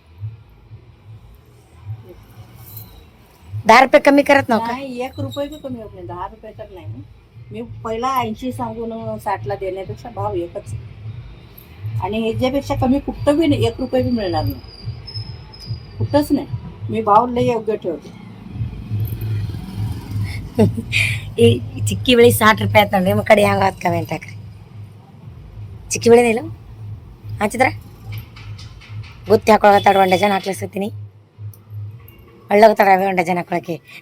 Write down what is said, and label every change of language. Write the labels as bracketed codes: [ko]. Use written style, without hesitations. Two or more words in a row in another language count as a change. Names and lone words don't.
[mr] 10 रुपये कमी करत ना? 1 रुपये बी कमी होत नाही. 10 रुपये तर नाही. मी पहिला 80 सांगून 60ला देण्यापेक्षा भाव एकच. आणि ह्याच्यापेक्षा कमी कुठं बी नाही. 1 रुपये बी मिळणार नाही, कुठंच नाही. मी भाव लय योग्य ठेवते. [kn] ಈ ಚಿಕ್ಕಿ ಬೆಳೆ 60 ರೂಪಾಯಿ ಆಯ್ತು ನೋಡ್ರಿ. ನಿಮ್ಮ ಕಡೆ ಹೆಂಗೆ ಆಯ್ತು ಕಮೆಂಟ್ ಹಾಕ್ರಿ. ಚಿಕ್ಕಿ ಬೆಳೆ ಇಲ್ಲ ಹಚ್ಚಿದ್ರ ಗುತ್ತಿ ಹಾಕೊಳತ್ತಾಡ. 1 ಡಜನ್ ಹಾಕ್ಲಿಸ್ತೀನಿ. ಒಳ್ಳೋಗ್ತಾಡ 1 ಡಜನ್ ಹಾಕೊಳಕ್ಕೆ.